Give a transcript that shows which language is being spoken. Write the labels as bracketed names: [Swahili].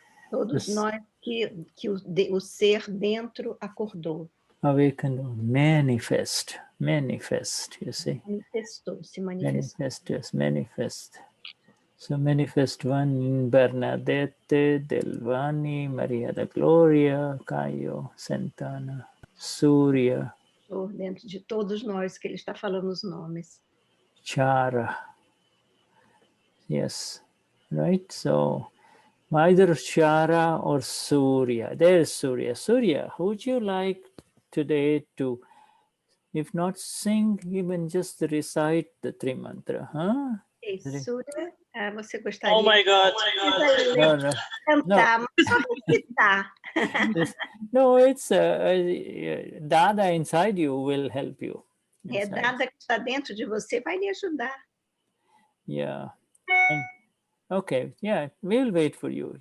[Portuguese] Todos nós que o ser dentro acordou. [English] awakened, manifest, you see. [Portuguese] Manifestou, se manifestou. [English] Manifest. So manifest one, Bernadette, Delvani, Maria da Glória, Caio, Santana, Surya, [Portuguese] Dentro de todos nós que ele está falando os nomes. [English] Chara. Yes, right? So either Chara or Surya. There's Surya. Surya, would you like today to, if not sing, even just recite the three mantra, huh? [Portuguese] Surya, você gostaria? [English] Oh my God. No. [Portuguese] Cantar, mas só recitar. [English] No, it's Dada inside you will help you. [Portuguese] É Dada que está dentro de você, vai lhe ajudar. [English] Yeah. Okay, yeah, we'll wait for you.